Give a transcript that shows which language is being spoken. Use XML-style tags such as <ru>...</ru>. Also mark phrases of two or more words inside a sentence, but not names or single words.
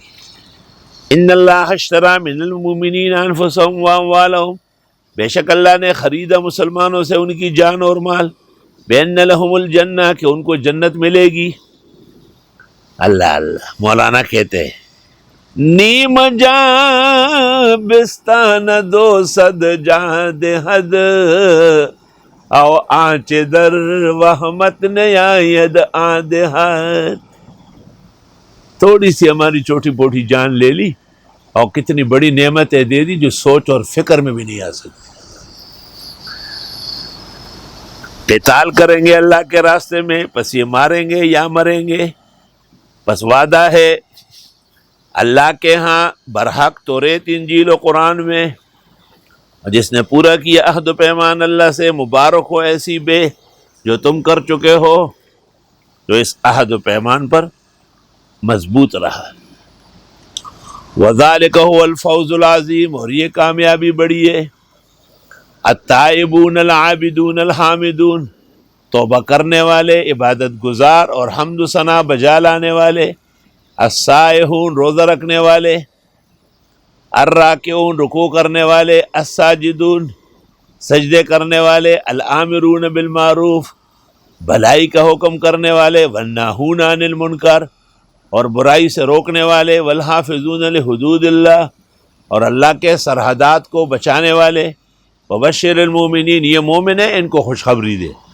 <ar>ان اللہ اشتری من المؤمنین انفسهم واموالهم،</ar> <ur>بے شک اللہ نے خریدا مسلمانوں سے ان کی جان اور مال،</ur> <ar>بین لہم الجنہ،</ar> <ur>کہ ان کو جنت ملے گی۔ اللہ اللہ، مولانا کہتے ہیں</ur> <fa>نیم جاں بستان دو صد جاں دہد، او آنچ در وحمت نیاید آدہد۔</fa> <ur>تھوڑی سی ہماری چھوٹی موٹی جان لے لی اور کتنی بڑی نعمتیں دے دی جو سوچ اور فکر میں بھی نہیں آ سکتی۔ قتال کریں گے اللہ کے راستے میں، پس یہ ماریں گے یا مریں گے، پس وعدہ ہے اللہ کے ہاں برحق توریت انجیل و قرآن میں، جس نے پورا کیا عہد و پیمان اللہ سے، مبارک ہو ایسی بے جو تم کر چکے ہو، جو اس عہد و پیمان پر مضبوط رہا۔</ur> <ar>وَذَلِكَ هُوَ الْفَوْزُ الْعَظِيمُ،</ar> <ur>اور یہ کامیابی بڑی ہے۔</ur> <ar>التائبون العابدون الحامدون،</ar> <ur>توبہ کرنے والے، عبادت گزار اور حمد و ثنا بجا لانے والے، السائحون، روزہ رکھنے والے، الراکعون، رکوع کرنے والے، الساجدون، سجدے کرنے والے،</ur> <ar>الآمرون بالمعروف،</ar> <ur>بھلائی کا حکم کرنے والے،</ur> <ar>والناہون عن المنکر،</ar> <ur>اور برائی سے روکنے والے،</ur> <ar>والحافظون لحدود اللہ،</ar> <ur>اور اللہ کے سرحدات کو بچانے والے،</ur> <ar>وبشر المومنین،</ar> <ur>یہ مومن ہیں ان کو خوشخبری دے۔</ur>